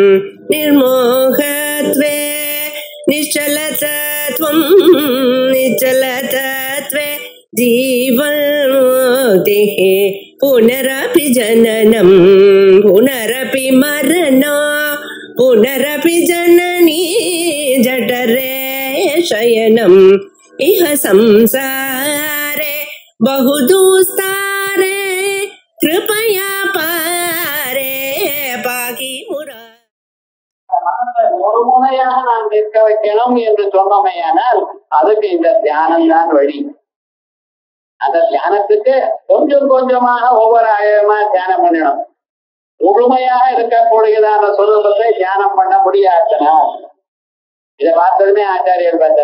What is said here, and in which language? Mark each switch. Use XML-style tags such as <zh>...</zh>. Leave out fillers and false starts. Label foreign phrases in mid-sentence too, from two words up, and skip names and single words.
<sa>निर्मोहत्वे निश्चलतत्वं निश्चलतत्वे जीवन्मुक्तिः पुनरपि जननं पुनरपि मरणं पुनरपि जननी जठरे शयनम् इह संसारे बहुदुस्तारे कृपया पारे पाहि मुरा.</sa> <ta>ஒரு முறையாக நான் நிற்க வைக்கணும் என்று சொன்னமையானால் அதுக்கு இந்த தியானம் தான் வழி. அந்த தியானத்துக்கு கொஞ்சம் கொஞ்சமாக ஒவ்வொரு ஆயிரமா தியானம் பண்ணணும். முழுமையாக இருக்கக்கூடியதான சொரூபத்தை தியானம் பண்ண முடியாதுன்னா இதை பார்த்ததுமே ஆச்சாரியர் பார்த்தார்.</ta>